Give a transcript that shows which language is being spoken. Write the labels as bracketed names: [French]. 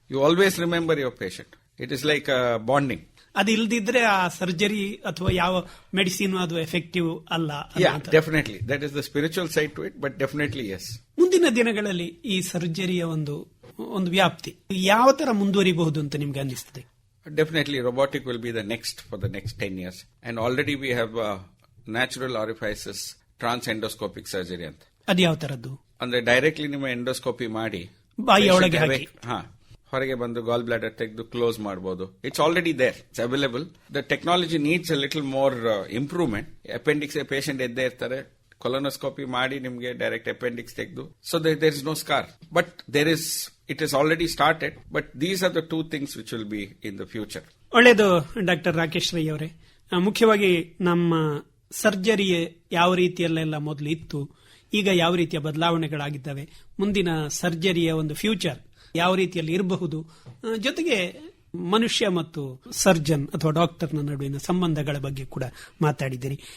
[English] You always remember your patient. It is like bonding. [Kannada] ಅದು ಇಲ್ದಿದ್ರೆ ಆ ಸರ್ಜರಿ ಅಥವಾ ಯಾವ ಮೆಡಿಸಿನ್ ಅದು ಎಫೆಕ್ಟಿವ್ ಅಲ್ಲ. [English] Definitely that is the spiritual side to it. But definitely yes. [Kannada] ಮುಂದಿನ ದಿನಗಳಲ್ಲಿ ಈ ಸರ್ಜರಿಯ ಒಂದು ವ್ಯಾಪ್ತಿ ಯಾವ ತರ ಮುಂದುವರಿಬಹುದು ಅಂತ ನಿಮ್ಗೆ ಅನಿಸ್ತದೆ? [English] Definitely, robotic will be the next for the next 10 years. And already we have natural orifices, transendoscopic surgery ಅಂತ. [Kannada] ಅದು ಯಾವ ತರದ್ದು? ಅಂದ್ರೆ ಡೈರೆಕ್ಟ್ಲಿ ನಿಮ್ಮ ಎಂಡೋಸ್ಕೋಪಿ ಮಾಡಿ ಬಾಯಿಯೊಳಗೆ ಹೊರಗೆ ಬಂದು ಗಾಲ್ ಬ್ಲಾಡರ್ ತೆಗೆದು ಕ್ಲೋಸ್ ಮಾಡಬಹುದು. [English] It's already there, it's available. The technology needs a little more improvement. [Kannada] Appendix patient ಎದ್ದೇ ಇರ್ತಾರೆ, ಕೊಲೊನೋಸ್ಕೋಪಿ ಮಾಡಿ ನಿಮಗೆ ಡೈರೆಕ್ಟ್ ಅಪೆಂಡಿಕ್ಸ್ ತೆಗೆದು, [English] So there is no scar. But there is, it has already started, but these are the two things which will be in the future. [Kannada] ಒಳ್ಳೆಯದು doctor Rakesh Rai ಅವರೇ. ಮುಖ್ಯವಾಗಿ ನಮ್ಮ surgery ಯಾವ ರೀತಿಯಲ್ಲೆಲ್ಲ ಮೊದಲು ಇತ್ತು, ಈಗ ಯಾವ ರೀತಿಯ ಬದಲಾವಣೆಗಳಾಗಿದ್ದಾವೆ, ಮುಂದಿನ ಸರ್ಜರಿಯ ಒಂದು ಫ್ಯೂಚರ್ ಯಾವ ರೀತಿಯಲ್ಲಿ ಇರಬಹುದು, ಜೊತೆಗೆ ಮನುಷ್ಯ ಮತ್ತು ಸರ್ಜನ್ ಅಥವಾ ಡಾಕ್ಟರ್ನ ನಡುವಿನ ಸಂಬಂಧಗಳ ಬಗ್ಗೆ ಕೂಡ ಮಾತಾಡಿದ್ದೀರಿ.